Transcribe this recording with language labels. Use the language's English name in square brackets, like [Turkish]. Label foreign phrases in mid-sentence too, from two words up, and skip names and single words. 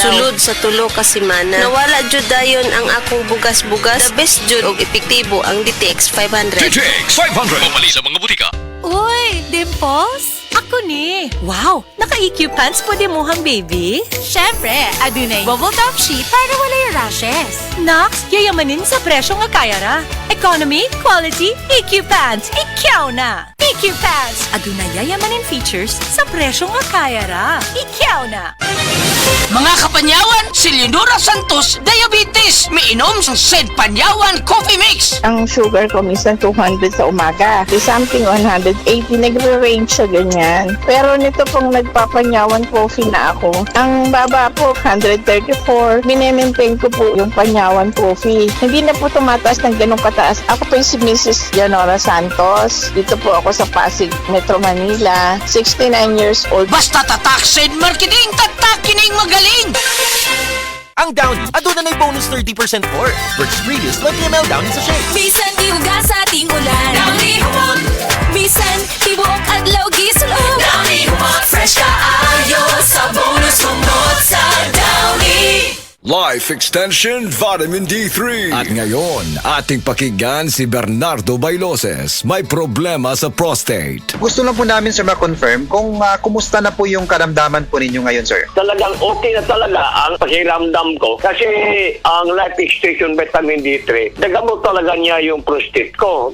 [Cebuano] Sulod sa tulo ka semana. Nawala jud dayon ang akong bugas-bugas. [English] The best [Cebuano] jud og epektibo ang DTX 500. DTX 500 mapalit sa mga butika. Uy, Dimples! Ako ni! Wow! Naka-EQ pants po di mohang baby? Syempre! Adunay [English] bubble top sheet [Cebuano] para wala yung rashes. Nox, yayamanin sa presyo nga kaya ra. [English] Economy, quality, [Cebuano] EQ pants. Ikaw na! EQ pants! Adunay yayamanin features sa presyo nga kaya ra. Ikaw na! Mga kapanyawan, si Leonora Santos, diabetes. Miinom sa Sed Panyawan Coffee Mix. [Filipino] Ang sugar ko minsan 200 sa umaga. Di something 180, nagre-range sa ganyan. Pero nito pong nagpapanyawan coffee na ako. Ang baba po, 134. Minemaintain ko po yung panyawan coffee. Hindi na po tumataas ng ganong kataas. Ako po yung si Mrs. Leonora Santos. Dito po ako sa Pasig, Metro Manila. [English] 69 years old. [Filipino] Basta tatak Sed Marketing, tatak kining magaling. [Cebuano] Ang Downy, aduna na'y bonus 30% for. [English] Versus previous [Cebuano] 20ml Downy sa shake. Bisan di hugas sa ating ulan Downy humot Bisan di buong adlaw gisulog Downy humot Fresh kaayo sa bonus humot sa Downy. Life Extension Vitamin D3. [Filipino] At ngayon, ating pakinggan si Bernardo Bailoses. May problema sa prostate. Gusto lang po namin sir ma-confirm kung kumusta na po yung karamdaman po ninyo ngayon sir. Talagang okay na talaga ang pakiramdam ko kasi ang Life Extension Vitamin D3 nagamot talaga niya yung prostate ko.